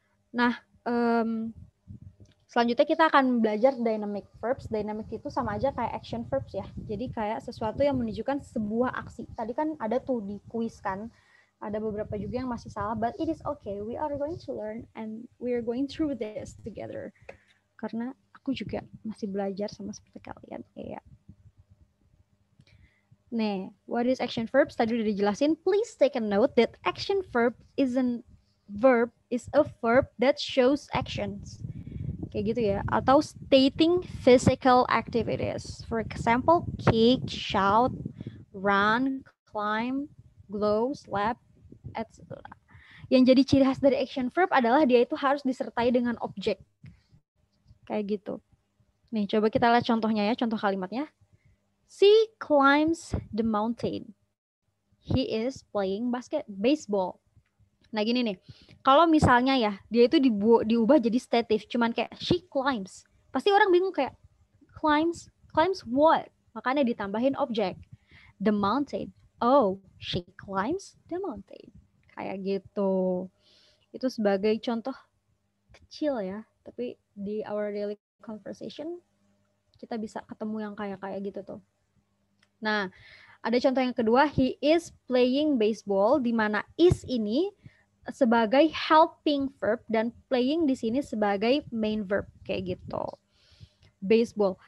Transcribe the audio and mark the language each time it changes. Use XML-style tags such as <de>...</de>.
<id>Nah, selanjutnya kita akan belajar dynamic verbs. Dynamic itu sama aja kayak action verbs ya. Jadi kayak sesuatu yang menunjukkan sebuah aksi. Tadi kan ada tuh di quiz kan. Ada beberapa juga yang masih salah,</id> <en>but it is okay. We are going to learn and we are going through this together.</en> <id>Karena aku juga masih belajar sama seperti kalian. Iya. Nih,</id> <en>what is action verbs?</en> <id>Tadi udah dijelasin.</id> <en>Please take a note that action verb is a verb that shows actions.</en> <id>Kayak gitu ya. Atau</id> <en>stating physical activities. For example, kick, shout, run, climb, glow, slap, etc.</en> <id>Yang jadi ciri khas dari action verb adalah dia itu harus disertai dengan objek. Kayak gitu. Nih, coba kita lihat contohnya ya, contoh kalimatnya.</id> <en>She climbs the mountain. He is playing baseball.</en> <id>Nah gini nih, kalau misalnya ya, dia itu diubah jadi stative, cuman kayak</id> <en>she climbs.</en> <id>Pasti orang bingung kayak,</id> <en>climbs what?</en> <id>Makanya ditambahin objek.</id> <en>The mountain. Oh, she climbs the mountain.</en> <id>Kayak gitu. Itu sebagai contoh kecil ya, tapi di</id> <en>our daily conversation</en> <id>kita bisa ketemu yang kayak gitu tuh. Nah, ada contoh yang kedua, he is playing baseball, di mana is ini sebagai helping verb dan playing di sini sebagai main verb kayak gitu. Baseball.</id>